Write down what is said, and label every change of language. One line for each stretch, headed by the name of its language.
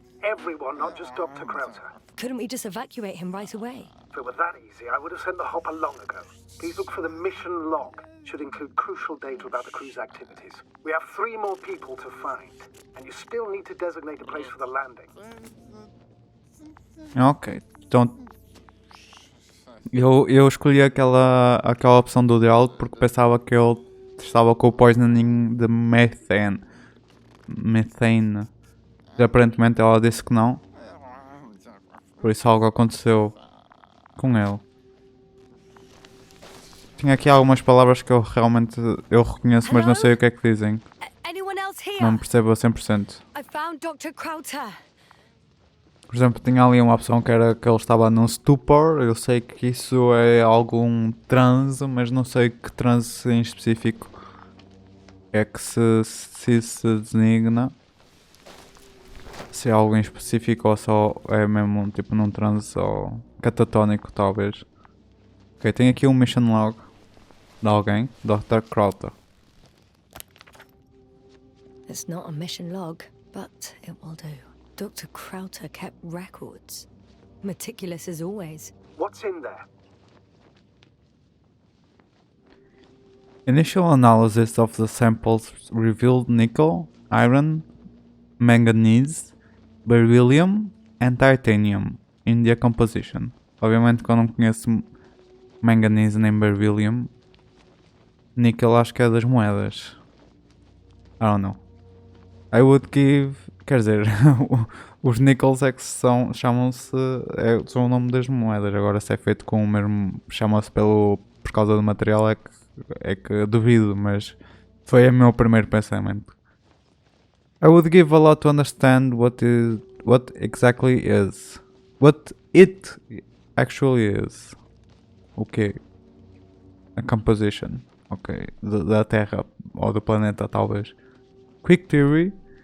English: Everyone, not just Dr. Crowther. Couldn't we just evacuate him right away? If it were that easy, I would have sent the hopper long ago. Please look for the mission log. Should include crucial data about the crew's activities. We have 3 more people to find, and you still need to designate a place for the landing.
Portuguese: Ok, então eu escolhi aquela opção do diálogo porque pensava que ele estava com o poisoning de methane. Aparentemente ela disse que não. Por isso algo aconteceu com ele. Tinha aqui algumas palavras que eu realmente reconheço, mas não sei o que é que dizem.
English: Anyone else here?
Portuguese: Não percebo a 100%.
English: I found Dr. Crowther.
Portuguese: Por exemplo, tinha ali uma opção que era que ele estava num stupor. Eu sei que isso é algum transe, mas não sei que transe em específico é que se designa. Se é algo em específico ou só é mesmo tipo num transe ou catatónico talvez. Ok, tem aqui um mission log de alguém, Dr. Crowther.
English: It's not a mission log, but it will do. Dr. Crowther kept records. Meticulous as always. What's in there? Initial analysis of the samples revealed nickel, iron, manganese, beryllium and titanium in their composition.
Portuguese: Obviamente que eu não conheço manganese nem beryllium. Nickel acho que é das moedas.
English: I don't know. I would give...
Portuguese: Quer dizer, os nickels é que chamam-se... são o nome das moedas. Agora se é feito com o mesmo... Chama-se por causa do material é que duvido, mas foi o meu primeiro pensamento.
English: I would give a lot to understand what exactly is. what it actually is. Ok. A composition. Ok.
Portuguese: Da Terra ou do planeta, talvez.
English: Quick theory.